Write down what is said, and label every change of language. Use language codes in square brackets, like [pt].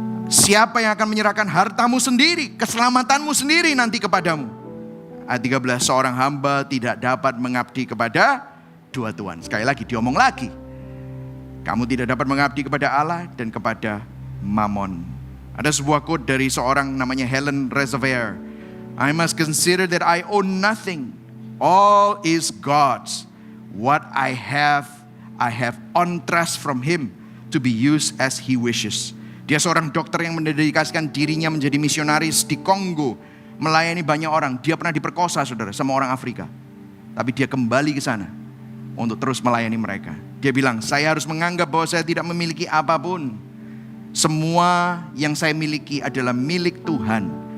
[id] Siapa yang akan menyerahkan hartamu sendiri, keselamatanmu sendiri nanti kepadamu? Ayat 13, seorang hamba tidak dapat mengabdi kepada dua tuan. Sekali lagi, diomong lagi. Kamu tidak dapat mengabdi kepada Allah dan kepada Mammon. Ada sebuah quote dari seorang namanya Helen Reservoir. [en] I must consider that I own nothing. All is God's. What I have on trust from Him to be used as He wishes. [id] Dia seorang dokter yang mendedikasikan dirinya menjadi misionaris di Kongo, melayani banyak orang. Dia pernah diperkosa saudara sama orang Afrika, tapi dia kembali ke sana untuk terus melayani mereka. Dia bilang, saya harus menganggap bahwa saya tidak memiliki apapun. Semua yang saya miliki adalah milik Tuhan.